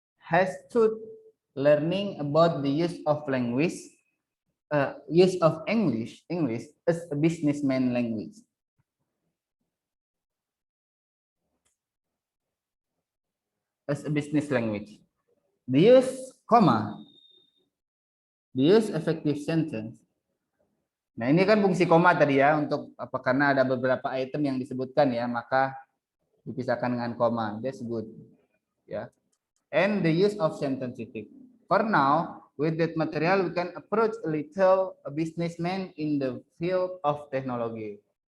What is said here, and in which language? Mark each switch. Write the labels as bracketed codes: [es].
[en] Has stood learning about the use of language, use of English as a businessman language. As a business language. The use, comma, the use effective sentence. [id] Nah, ini kan fungsi koma tadi ya untuk apa karena ada beberapa item yang disebutkan ya, maka dipisahkan dengan koma. [en] That's good. Ya. And the use of sentence titik. For now, with that material we can approach a little a businessman in the field of technology.